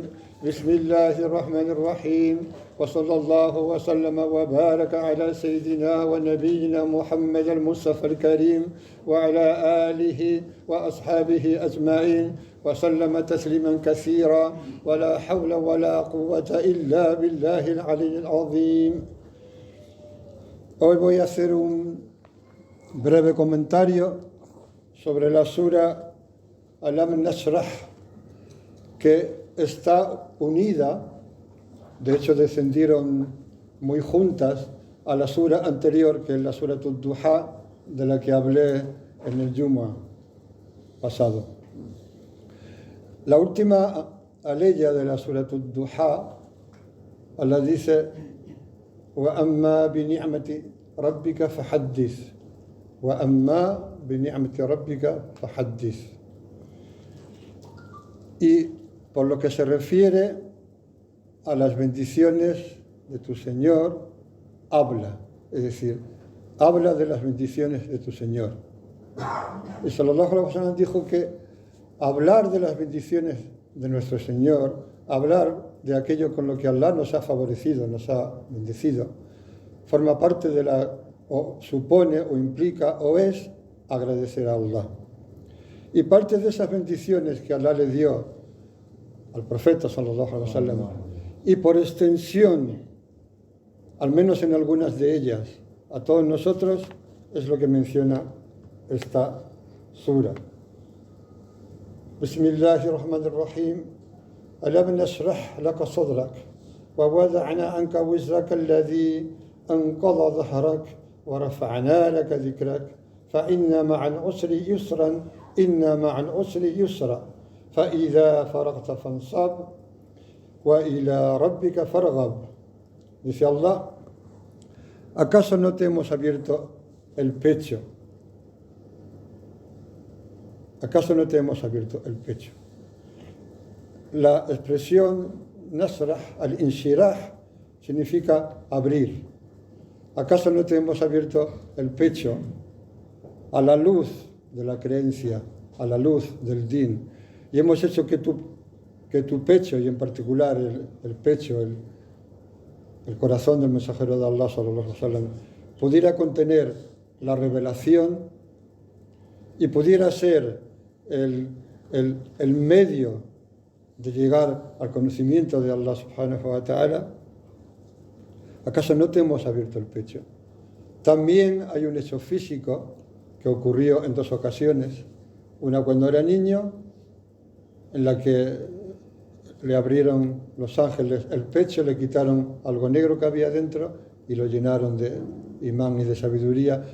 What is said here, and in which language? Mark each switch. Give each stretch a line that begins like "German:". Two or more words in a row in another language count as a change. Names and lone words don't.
Arabic: بسم الله الرحمن الرحيم، وصلى الله وسلم وبارك على سيدنا ونبينا محمد المصطفى الكريم وعلى آله وأصحابه أجمعين وسلم تسليما كثيرا، ولا حول ولا قوة إلا بالله العلي العظيم.
Spanish: Hoy voy a hacer un breve comentario sobre la sura Alam Nashrah, que está unida, de hecho descendieron muy juntas a la sura anterior, que es la sura Ad-Duha, de la que hablé en el Jumu'ah pasado. La última aleya de la sura Ad-Duha, Allah dice:
Arabic: وَأَمَّا بِنِعْمَةِ رَبِّكَ فَحَدِّثْ وَأَمَّا بِنِعْمَةِ رَبِّكَ فَحَدِّثْ.
Spanish: Y por lo que se refiere a las bendiciones de tu Señor, habla. Es decir, habla de las bendiciones de tu Señor. Y
Arabic: صلى الله عليه وسلم
Spanish: dijo que hablar de las bendiciones de nuestro Señor, hablar de aquello con lo que Allah nos ha favorecido, nos ha bendecido, forma parte de o supone, o implica, o es agradecer a Allah. Y parte de esas bendiciones que Allah le dio al profeta
Arabic: صلى الله عليه وسلم,
Spanish: y por extensión, al menos en algunas de ellas, a todos nosotros, es lo que menciona esta sura.
Arabic: Bismillahirrahmanirrahim. ألم نشرح لك صدرك ووضعنا عنك وزرك الذي أنقض ظهرك ورفعنا لك ذكرك فإن مع العسر يسرا إن مع العسر يسرا فإذا فرغت فانصب وإلى ربك فارغب.
Spanish: Dice Allah: ¿acaso no te hemos abierto el pecho? ¿Acaso no te hemos abierto el pecho? La expresión nasrah, al-inshirah, significa abrir. ¿Acaso no te hemos abierto el pecho a la luz de la creencia, a la luz del din? Y hemos hecho que tu pecho, y en particular el pecho, el corazón del mensajero de Allah,
Arabic: صلى الله عليه وسلم,
Spanish: pudiera contener la revelación y pudiera ser el medio de llegar al conocimiento de
Arabic: الله سبحانه وتعالى.
Spanish: ¿Acaso no te hemos abierto el pecho? También hay un hecho físico que ocurrió en dos ocasiones. Una cuando era niño, en la que le abrieron los ángeles el pecho, le quitaron algo negro que había dentro y lo llenaron de imán y de sabiduría.